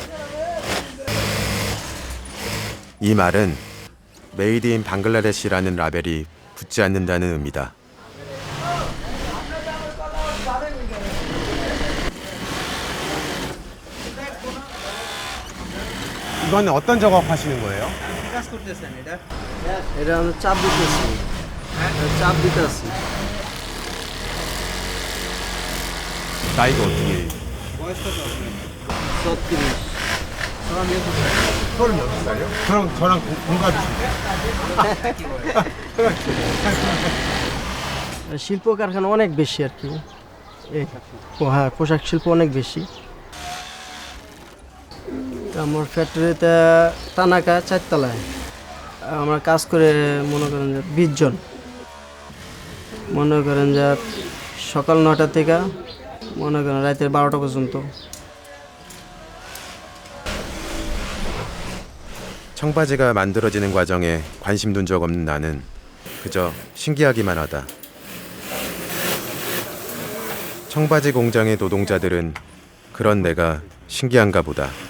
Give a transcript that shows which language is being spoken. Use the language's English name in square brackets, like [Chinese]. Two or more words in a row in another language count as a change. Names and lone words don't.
[Korean] 이 말은 메이드 인 방글라데시라는 라벨이 붙지 않는다는 의미다. 이거는 어떤 작업 하시는 거예요? [Bangla] এটা চাপ দিতেছি চাপ দিতেছি [Korean] 나이가 어떻게? 36 36살이요? 저랑 동갑이신데? [Bangla] শিল্প কারখানা অনেক বেশি আর কি হ্যাঁ পোশাক শিল্প অনেক বেশি আমার ফ্যাক্টরিতে তানাকা 4 তলায় আমরা কাজ করে মনে করেন যে 20 জন মনে করেন যে সকাল 9টা থেকে মনে করেন রাতের 12টা পর্যন্ত [Korean] 청바지가 만들어지는 과정에 관심 둔 적 없는 나는 그저 신기하기만 하다. 청바지 공장의 노동자들은 그런 내가 신기한가 보다.